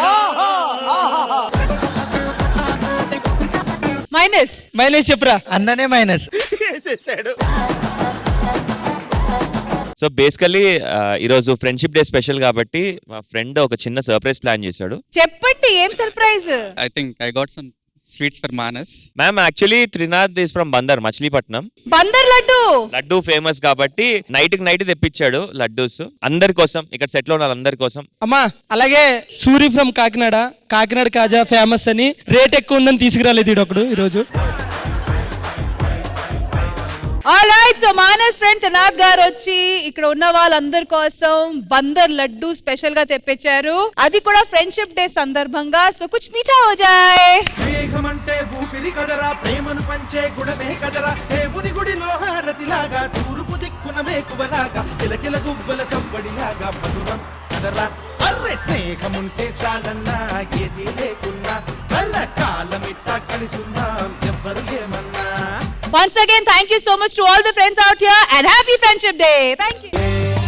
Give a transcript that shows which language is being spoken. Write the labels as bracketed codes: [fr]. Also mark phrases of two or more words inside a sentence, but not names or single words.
[te] మైనస్ చెప్పురా. అన్ననే మైనస్. [en] so basically [te] ఈరోజు [en] friendship day special [te] కాబట్టి మా ఫ్రెండ్ ఒక చిన్న [en] surprise plan [te] చేశాడు. చెప్పండి ఏం సర్ప్రైజ్? [en] I think I got some sweets for Manas. Ma'am actually Trinath is from Bandar, Machilipatnam. [te] బందర్ లడ్డు ఫేమస్ కాబట్టి నైట్ తెప్పించాడు లడ్డూస్ అందరి కోసం, ఇక్కడ సెట్ లో ఉన్న అందరి కోసం. అమ్మా అలాగే సూరి ఫ్రమ్ కాకినాడ కాజా ఫేమస్ అని, రేట్ ఎక్కువ ఉందని తీసుకురాలేదు ఈడొకడు ఈరోజు. [en] alright, so [te] మానస్ ఫ్రెండ్ త్రినాథ్ గారు వచ్చి ఇక్కడ ఉన్న వాళ్ళందరి కోసం బందర్ లడ్డు స్పెషల్ గా తెప్పించారు, అది కూడా [en] friendship day [te] సందర్భంగా. [hi] సో कुछ मीठा हो जाए. [te] స్నేహమంటే ఊపిరి కదరా, ప్రేమను పంచే గుణమే కదరా, దేవుని గుడిలో హారతిలాగా, తూర్పు దిక్కున మేకువలాగా, కిలకిల గువ్వల సవ్వడిలాగా మధురం కదరా. అర్రే స్నేహముంటే చాలన్నా, ఏది లేకున్నా, కల కాలమిట్టా కలిసుందాం, ఎవ్వరు ఏమన్నా. [en] Once again, thank you so much to all the friends out here and happy Friendship Day. Thank you.